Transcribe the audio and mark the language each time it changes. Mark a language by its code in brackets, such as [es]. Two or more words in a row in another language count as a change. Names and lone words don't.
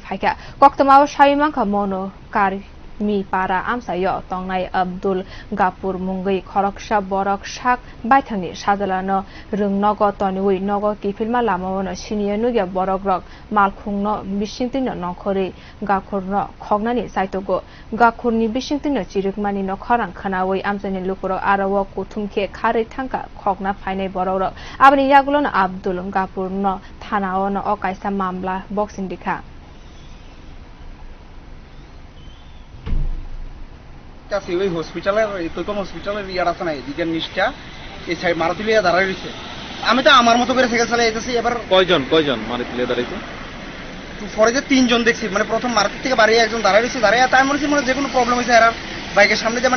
[trp] phaikha Koktwmao saimankha manu karmipara amchaio tongnai Abdul Gaphor mungwi khoroksa borog sak baithangni sajwlano rwng toniwi kifilma lamano siniya nugia borogrok malkhungno bisingtino nongkhori Gaphorno khoknani chaitukjak Gaphorni bisingtino chirikmani no Khorang khanawi amchani lupuro arawo kuthumke khari thangka khokna phainai borogrok aboni yagulono Abdul Gaphor no thanao no okaisa mamla boxing dikha [bn] কাছে ওই হসপিটালের তৈকম হসপিটালের ইয়ার আছে না এদিকে নিচটা এই সাইড মারুতিলিয়া দাঁড়ায় রয়েছে আমি তো আমার মতো করে সাইকেল চালিয়ে যেতেছি এবার কয়জন মারুতিলিয়া দাঁড়াইছে পরে যে তিনজন দেখছি মানে প্রথম মারুতি থেকে বাড়িয়ে একজন দাঁড়ায় রয়েছে দাঁড়ায় তাই মনে হচ্ছে মানে যে কোনো প্রবলেম হয়েছে এরা বাইকের সামনে যে